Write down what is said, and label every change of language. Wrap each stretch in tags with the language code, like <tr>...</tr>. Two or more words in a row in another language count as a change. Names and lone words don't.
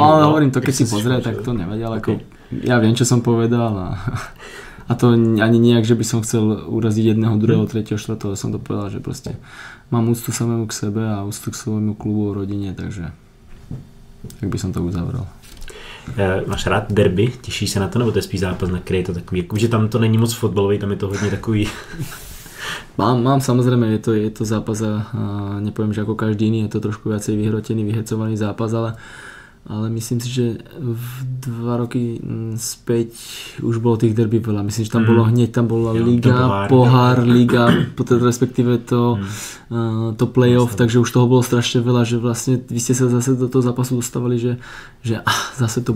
<sk>ale hovorím to, keď si pozrie, tak to nevedia, ale ako, ja viem, čo som povedal a to ani nejak, že by som chcel uraziť jedného, druhého, tretieho, štvrtého, som to povedal, že proste mám úctu samému k sebe a úctu k svojmu klubu, rodine, takže tak by som to uzavrel.</sk> <cs>Máš rád derby? Těšíš se na to, nebo to je spíš zápas, na který je to takový, že tam to není moc fotbalový, tam je to hodně takový...</cs> <sk>Mám samozrejme, je to zápas a nepoviem, že ako každý iný, je to trošku viacej vyhrotený, vyhecovaný zápas, ale myslím si, že v 2 roky späť už bolo tých derby veľa. Myslím, že tam bolo hneď, tam bola liga, pohár, liga, respektíve to playoff, takže už toho bolo strašne veľa, že vlastne vy ste sa zase do toho zápasu dostávali, že zase to</sk>